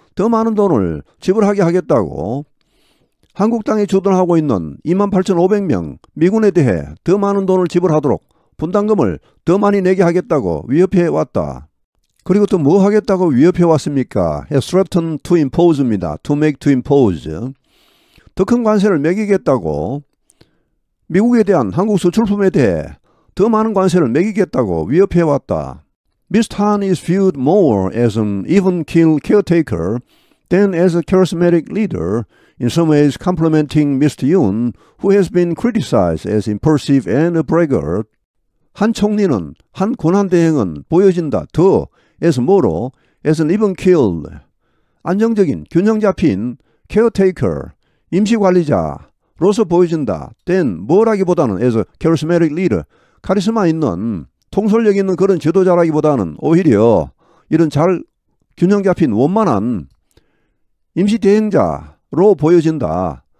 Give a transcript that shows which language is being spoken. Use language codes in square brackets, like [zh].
[ko] 더 많은 돈을 지불하게 하겠다고 한국 땅에 주둔하고 있는 28,500명 미군에 대해 더 많은 돈을 지불하도록 분담금을 더 많이 내게 하겠다고 위협해 왔다. 그리고 또 뭐 하겠다고 위협해 왔습니까? [en] threaten to impose입니다. to make to impose. [ko] 더 큰 관세를 매기겠다고 미국에 대한 한국 수출품에 대해 더 많은 관세를 매기겠다고 위협해 왔다. [en] Mr. Han is viewed more as an even-keel caretaker than as a charismatic leader, in some ways complementing Mr. Yoon, who has been criticized as impulsive and a braggart. [ko] 한 총리는, 한 권한대행은 보여진다. 더, as 뭐로? [en] as an even-keeled, [ko] 안정적인, 균형 잡힌 caretaker, 임시관리자로서 보여진다. than 뭐라기보다는 [en] as a charismatic leader, [ko] 카리스마 있는, 통솔력 있는 그런 지도자라기보다는 오히려 이런 잘 균형 잡힌 원만한 임시대행자로 보여진다.